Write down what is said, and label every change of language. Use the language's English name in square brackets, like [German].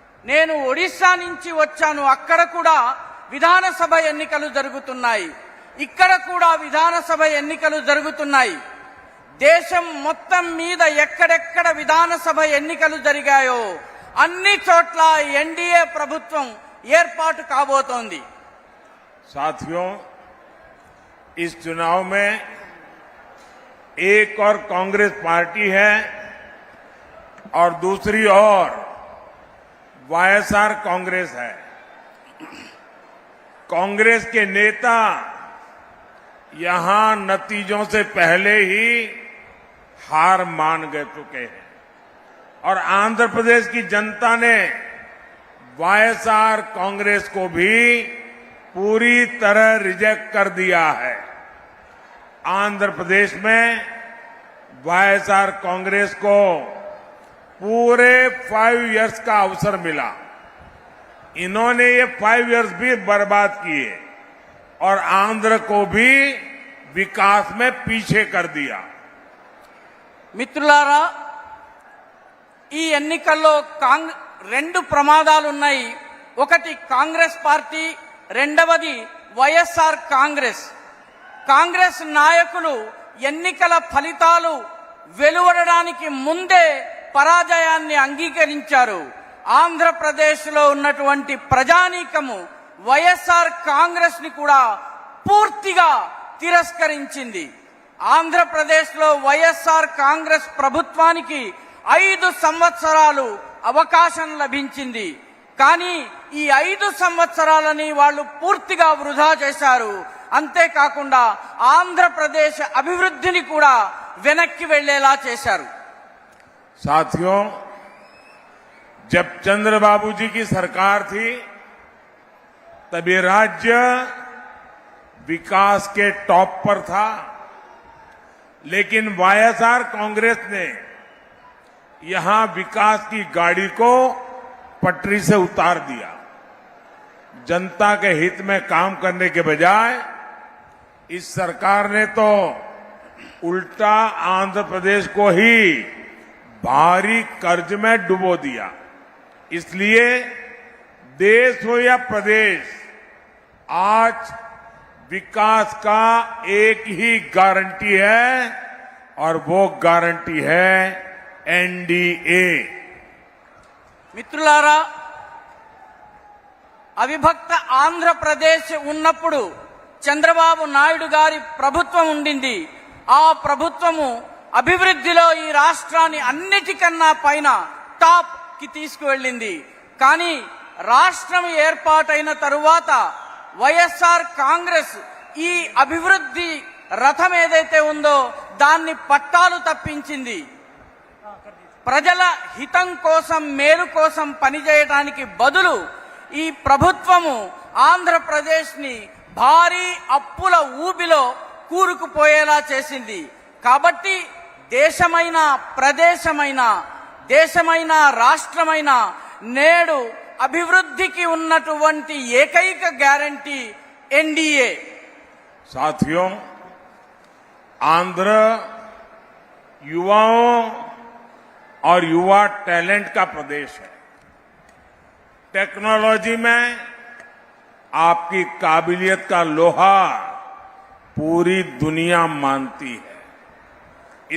[Telugu] నేను ఒడిశా నుంచి వచ్చాను. అక్కడ కూడా విధానసభ ఎన్నికలు జరుగుతున్నాయి. ఇక్కడ కూడా విధానసభ ఎన్నికలు జరుగుతున్నాయి. దేశం మొత్తం మీద ఎక్కడెక్కడ విధానసభ ఎన్నికలు జరిగాయో అన్ని చోట్ల ఎన్డీఏ ప్రభుత్వం ఏర్పాటు కాబోతోంది. [Hindi] साथियों, इस चुनाव में एक और कांग्रेस पार्टी है और दूसरी ओर वाईएसआर कांग्रेस है. कांग्रेस के नेता यहां नतीजों से पहले ही हार मान गए चुके हैं और आंध्र प्रदेश की जनता ने वाईएसआर कांग्रेस को भी पूरी तरह रिजेक्ट कर दिया है. आंध्र प्रदेश में वाईएसआर कांग्रेस को पूरे 5 इयर्स का अवसर मिला. इन्होंने ये 5 इयर्स भी बर्बाद किए और आंध्र को भी विकास में पीछे कर दिया. [Telugu] మిత్రులారా, ఈ ఎన్నికల్లో 2 ప్రమాదాలున్నాయి. ఒకటి కాంగ్రెస్ పార్టీ, రెండవది వైఎస్ఆర్ కాంగ్రెస్. కాంగ్రెస్ నాయకులు ఎన్నికల ఫలితాలు వెలువడడానికి ముందే పరాజయాన్ని అంగీకరించారు. ఆంధ్రప్రదేశ్లో ఉన్నటువంటి ప్రజానీకము వైఎస్ఆర్ కాంగ్రెస్ ని కూడా పూర్తిగా తిరస్కరించింది. ఆంధ్రప్రదేశ్లో వైఎస్ఆర్ కాంగ్రెస్ ప్రభుత్వానికి 5 సంవత్సరాలు అవకాశం లభించింది. కానీ ఈ 5 సంవత్సరాలని వాళ్ళు పూర్తిగా వృధా చేశారు. అంతేకాకుండా ఆంధ్రప్రదేశ్ అభివృద్ధిని కూడా వెనక్కి వెళ్లేలా చేశారు. [Hindi] साथियों, जब चंद्रबाबू जी की सरकार थी तब ये राज्य विकास के टॉप पर था, लेकिन वाईएसआर कांग्रेस ने यहां विकास की गाड़ी को पटरी से उतार दिया। जनता के हित में काम करने के बजाय इस सरकार ने तो उल्टा आंध्र प्रदेश को ही भारी कर्ज में डुबो दिया। इसलिए देश हो या प्रदेश, आज विकास का एक ही गारंटी है और वो गारंटी है एनडीए। [Telugu] మిత్రులారా, అవిభక్త ఆంధ్రప్రదేశ్ ఉన్నప్పుడు చంద్రబాబు నాయుడు గారి ప్రభుత్వం ఉండింది. ఆ ప్రభుత్వము అభివృద్ధిలో ఈ రాష్ట్రాన్ని అన్నిటికన్నా పైన టాప్ కి తీసుకువెళ్ళింది. కానీ రాష్ట్రం ఏర్పాటైన తరువాత వైఎస్ఆర్ కాంగ్రెస్ ఈ అభివృద్ధి రథం ఏదైతే ఉందో దాన్ని పట్టాలు తప్పించింది. ప్రజల హితం కోసం, మేలు కోసం పనిచేయడానికి బదులు ఈ ప్రభుత్వము ఆంధ్రప్రదేశ్ ని భారీ అప్పుల ఊబిలో కూరుకుపోయేలా చేసింది. కాబట్టి దేశమైన, ప్రదేశమైన, దేశమైన, రాష్ట్రమైన నేడు అభివృద్ధికి ఉన్నటువంటి ఏకైక గ్యారంటీ ఎన్డీఏ. [Hindi] साथियों, आंध्र युवाओं और युवा टैलेंट का प्रदेश है। टेक्नोलॉजी में आपकी काबिलियत का लोहा पूरी दुनिया मानती है।